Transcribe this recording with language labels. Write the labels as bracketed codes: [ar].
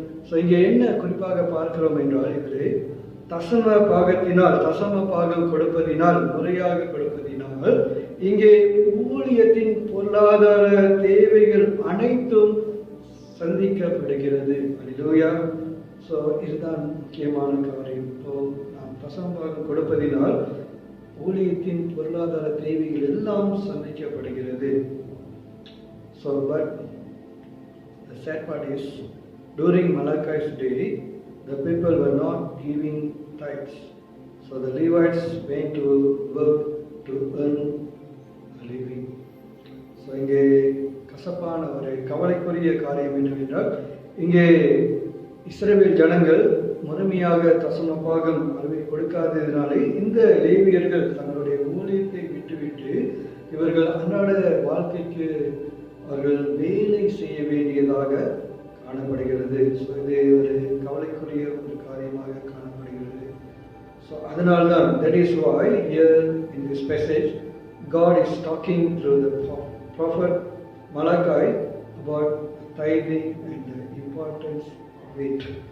[ta] So இங்கே என்ன குறிப்பாக பார்க்கிறோம் என்றால், இது தசம பாகம் கொடுப்பதினால், முறையாக கொடுப்பதினால் இங்கே ஊழியத்தின் பொருளாதார தேவைகள் அனைத்தும் சந்திக்கப்படுகிறது. அல்லேலூயா. ஸோ இதுதான் முக்கியமான காரியம். இப்போ நாம் தசம பாகம் கொடுப்பதினால் ஊழியத்தின் பொருளாதார தேவைகள் எல்லாம் சந்திக்கப்படுகிறது. [en] So but the sad part is, during Malachi's day, the people were not giving tithes. So the Levites went to work to earn a living. [ta] So இங்கே கசப்பான ஒரு கவலைக்குரிய காரியம் என்னவென்றால், இங்கே இஸ்ரவேல் ஜனங்கள் முழுமையாக தசம பாகம் கொடுக்காததினாலே இந்த லேவியர்கள் தங்களுடைய ஊழியத்தை விட்டுவிட்டு இவர்கள் அன்றாட வாழ்க்கைக்கு அவர்கள் வேலை செய்ய வேண்டியதாக காணப்படுகிறது. ஸோ இது ஒரு கவலைக்குரிய ஒரு காரியமாக காணப்படுகிறது. [en] so [ta] அதனால்தான், [en] that is why here in this passage God is talking through the prophet Malachi about tithing and the importance of it.